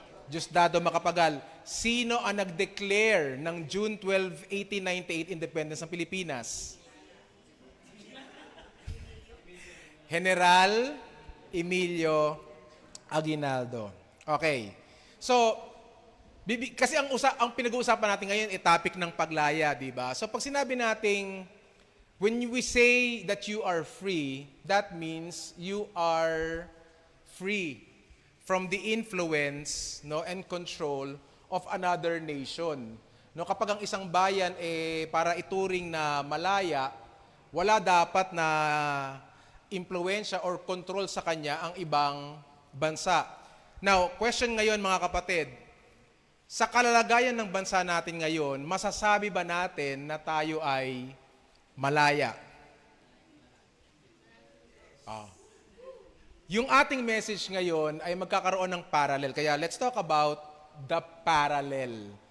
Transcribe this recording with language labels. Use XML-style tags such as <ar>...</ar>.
<tl>Diosdado Macapagal. Sino ang nag-declare ng June 12, 1898 independence ng Pilipinas? General Emilio Aguinaldo. Okay. So, kasi ang pinag-uusapan natin ngayon ay topic ng paglaya, di ba? So, pag sinabi nating,</tl> <en>when we say that you are free, that means you are free from the influence, no, and control of another nation.</en> <tl>No, kapag ang isang bayan para ituring na malaya, wala dapat na impluwensya or control sa kanya ang ibang bansa. Now, question ngayon mga kapatid, sa kalalagayan ng bansa natin ngayon, masasabi ba natin na tayo ay malaya? Yung ating message ngayon ay magkakaroon ng parallel. Kaya</tl> <en>let's talk about the parallel.</en>